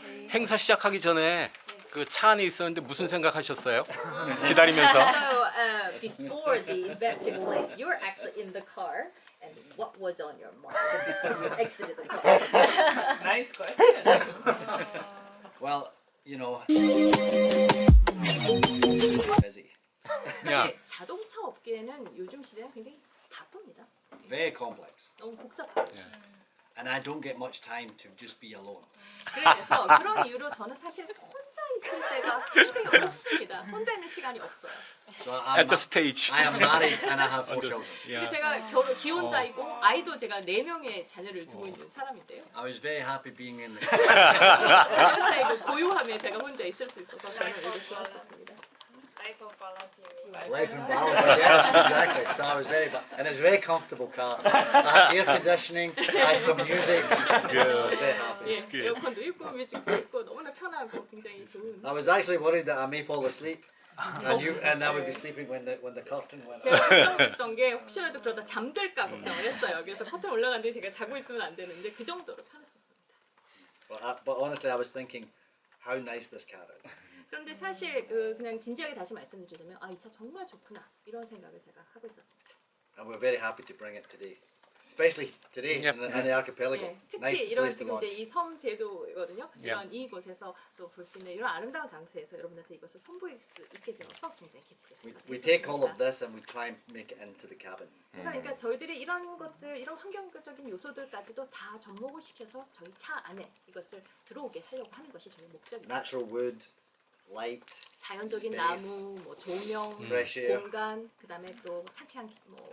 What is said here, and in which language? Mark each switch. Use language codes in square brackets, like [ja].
[ko] 행사 시작하기 전에 그 차 안에 있었는데 무슨 생각하셨어요? 기다리면서. [en] So before the event took place, you were actually in the car, and what was on your mind before you exited the car? Nice question. Well, you know, busy, [ko] 야, 자동차 업계는 요즘 시대는 굉장히 바쁩니다. [en] very complex, [ko] 너무 복잡하고. [en] and I don't get much time to just be alone. [ko] 그래서 그런 이유로 저는 사실 혼자 있을 때가 굉장히 없습니다. 혼자 있는 시간이 없어요. [en] So at the stage. I am married and I have 4 children. [ko] 근데 제가 기혼자이고 아이도 제가 4명의 자녀를 두고 있는 사람인데요. [en] I was very happy being in the [ko] 자녀자이고 고요함에 제가 혼자 있을 수 있어서 저는 되게 좋았었습니다. [en] Life of balance, you mean? life and balance. Yes, exactly. So I was and it was a very comfortable car. I had air conditioning, I had some music. I was very happy. [ko] 예, 에어컨도 있고 뮤직도 있고 너무나 편하고 굉장히 좋은. [en] I was actually worried that I may fall asleep, and I would be sleeping when the curtain went up. [ko] 제가 걱정했던 게 혹시라도 그러다 잠들까 걱정을 했어요. 그래서 커튼 올라갔는데 제가 자고 있으면 안 되는데 그 정도로 편했었습니다. [en] But honestly, I was thinking, how nice this car is. [ko] 그런데 사실 그냥 진지하게 다시 말씀드리자면 이 차 정말 좋구나 이런 생각을 제가 하고 있었습니다. [en] And we're very happy to bring it today, especially today in the archipelago. [ko] 예, 특히 [en] Nice [ko] 이런 [en] place to [ko] 지금 이제 [en] launch. [ko] 이 섬 제도거든요. 이런 이곳에서 또 볼 수 있는 이런 아름다운 장소에서 여러분한테 이것을 선보일 수 있게 되어서 굉장히 기쁘게 [en] We [ko] 생각했습니다. [en] take all of this and we try and make it into the cabin. [ko] 그래서 그러니까 저희들이 이런 것들, 이런 환경적인 요소들까지도 다 접목을 시켜서 저희 차 안에 이것을 들어오게 하려고 하는 것이 저희 목적입니다. [en] Natural wood, light, [ko] 자연적인 [en] space, [ko] 나무, 뭐 조명, [en] fresh air. [ko] 공간, 그다음에 또 상쾌한 뭐